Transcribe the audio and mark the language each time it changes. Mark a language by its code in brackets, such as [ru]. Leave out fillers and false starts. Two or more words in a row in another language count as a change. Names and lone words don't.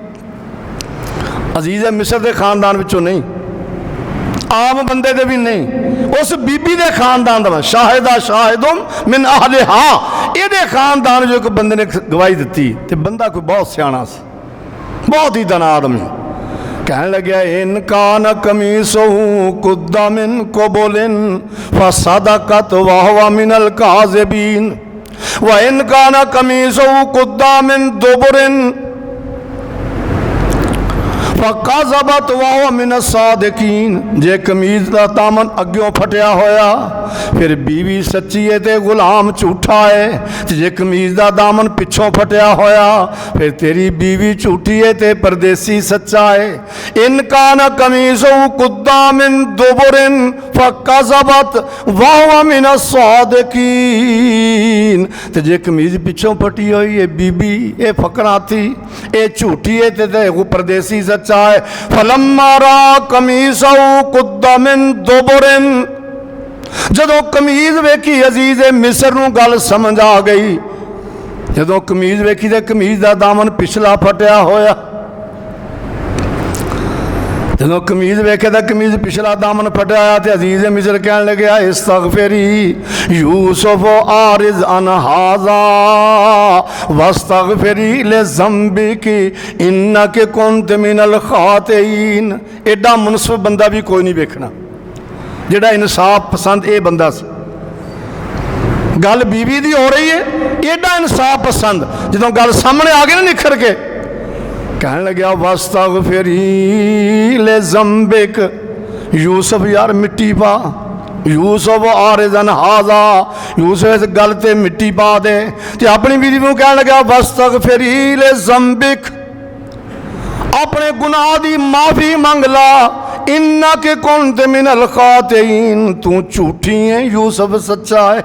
[pa] عزیز مصر دے خاندان وچوں نہیں، عام بندے دے بھی نہیں، اس بی بی دے خاندان دا, [ar] شاهدا شاهدم من آلها, [pa] ایہدے خاندان جو ایک بندے نے گواہی دی، تے بندہ کوئی بہت سیانا سی، بہت ہی دانا آدمی. کہنے لگے [ar] إن كان قميصه قد من قبل فصدقت وهو من الكاذبين وإن كان قميصه قد من دبر فكذبت وهو من صادقين, [pa] جے قمیض کا دامن اگیوں پھٹیا ہویا پھر بیوی سچی ہے تے غلام جھوٹا ہے، جے قمیض کا دامن پچھوں پھٹیا ہویا پھر تیری بیوی جھوٹی ہے تے پردیسی سچا ہے. [ar] إن كان قميصه قد من دبر فكذبت وهو من صادقين, [pa] تے جے قمیض پچھوں پھٹی ہوئی ہے بی بی یہ فقرہ تھی، یہ جھوٹی ہے تے وہ پردیسی سچا ہے. [ar] فلما رأى قميصه قد من دبر, [pa] جدوں قمیض ویکھی عزیز مصر نوں گل سمجھ آ گئی، جدوں قمیض ویکھی تو قمیض کا دامن پچھلا پھٹیا ہویا, جدوں قمیض ویکھے تو قمیض پچھلا دامن پھٹیا، تو عزیز مصر کہن لگیا [ar] استغفري يوسف عارض عن هذا واستغفري لذنبك إنك كنت من الخاطئين. [pa] ایڈا منصف بندہ بھی کوئی نہیں ویکھنا جیہڑا انصاف پسند، یہ بندہ سی. گل بیوی دی ہو رہی ہے، ایڈا انصاف پسند، جو گل سامنے آ گئی نا نکھر کے، کہنے لگیا [ar] واستغفري لذنبك, [pa] یوسف یار مٹی پا, [ar] يوسف عارضن هذا, [pa] یوسف اس گل تے مٹی پا دے، تے اپنی بیوی کو کہنے لگیا [ar] واستغفري لذنبك, [pa] اپنے گناہ دی معافی منگ لا, [ar] إنك كنت من الخاطئين, [pa] تو جھوٹی ہے یوسف سچا ہے.